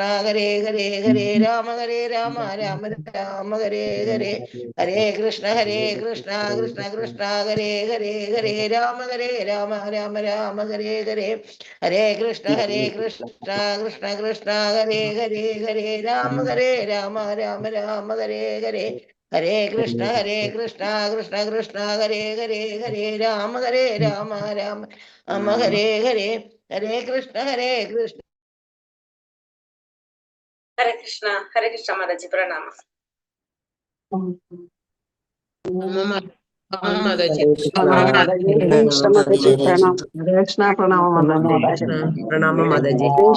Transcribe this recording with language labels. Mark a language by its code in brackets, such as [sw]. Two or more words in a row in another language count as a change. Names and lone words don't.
[sa] ഹരേ ഹരേ രാമ രാമ രാമ ഹരേ ഹരേ ഹരേ കൃഷ്ണ കൃഷ്ണ കൃഷ്ണ ഹരേ ഹരേ രാമ രാമ രാമ ഹരേ ഹരേ ഹരേ കൃഷ്ണ കൃഷ്ണ കൃഷ്ണ ഹരേ ഹരേ രാമ രാമ രാമ ഹരേ ഹരേ ഹരേ കൃഷ്ണ കൃഷ്ണ കൃഷ്ണ ഹരേ ഹരേ രാമ രാമ രാമ ഹരേ ഹരേ ഹരേ കൃഷ്ണ കൃഷ്ണ. ഹരേ കൃഷ്ണ [ml] മാതാജി പ്രണാമം. മാതാജി പ്രണാമം മാതാജി.